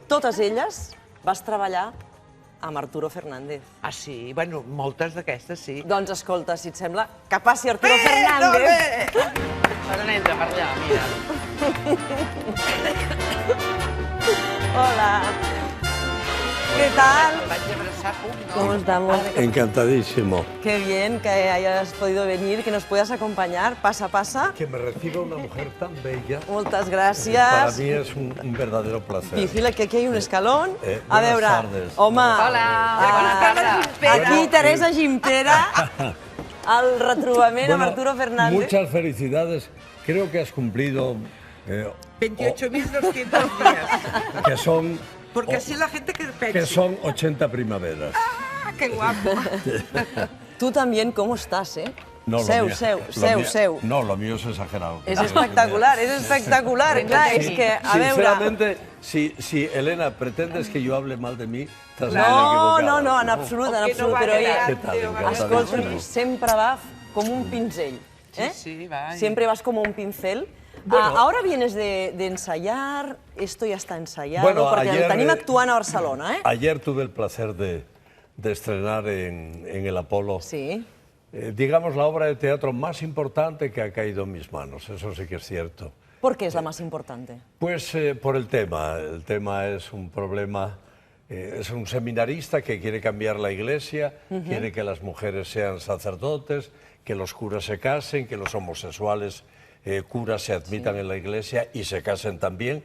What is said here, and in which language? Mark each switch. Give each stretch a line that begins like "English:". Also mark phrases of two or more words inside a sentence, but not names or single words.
Catalan: Totes elles vas treballar amb Arturo Fernández. Ah, sí? Bueno, moltes d'aquestes, sí. Doncs escolta, si et sembla, que passi Arturo Fernández. Per on entra? Per allà, mira. Hola.
Spanish: ¿Qué tal?
Catalan: Vaig abraçar, no?
Spanish: ¿Cómo estamos? Encantadísimo. Qué bien que hayas podido venir, que nos puedas acompañar. Pasa, pasa. Que me reciba una mujer tan bella.
Catalan: Moltes gràcies.
Spanish: Para mí es un verdadero placer. Difícil, que aquí hay un escalón.
Catalan: A
Spanish: Buenas
Catalan: veure,
Spanish: tardes.
Catalan: home... Hola, bona tarda. Aquí Teresa Gimpera, el retrobament amb Arturo Fernández.
Spanish: Muchas felicidades. Creo que has cumplido... 28.200 días. Que son... Porque así la gente que pensa. Que son 80 primaveras. ¡Ah, qué guapo! Tú también, ¿cómo estás,
Catalan: No, seu.
Spanish: No, lo mío es exagerado.
Catalan: És espectacular, és espectacular. Clar, és que, a veure...
Spanish: Sinceramente, si Elena pretendes que yo hable mal de mí, estás muy equivocada.
Catalan: No, en absolut, però ella...
Spanish: ¿Qué tal?
Catalan: Escolta, sempre va com un pinzell. Sí, va.
Spanish: Siempre vas como un pincel. Ahora vienes de ensayar, esto ya está ensayado, porque
Catalan: tenim actuant a Barcelona,
Spanish: Ayer tuve el placer de estrenar en el Apolo. Sí. Digamos, la obra de teatro más importante que ha caído en mis manos, eso sí que es cierto. ¿Por qué es la más importante? Pues por el tema. El tema es un problema, es un seminarista que quiere cambiar la iglesia, quiere que las mujeres sean sacerdotes, que los curas se casen, que los homosexuales curas se admitan en la iglesia y se casen también.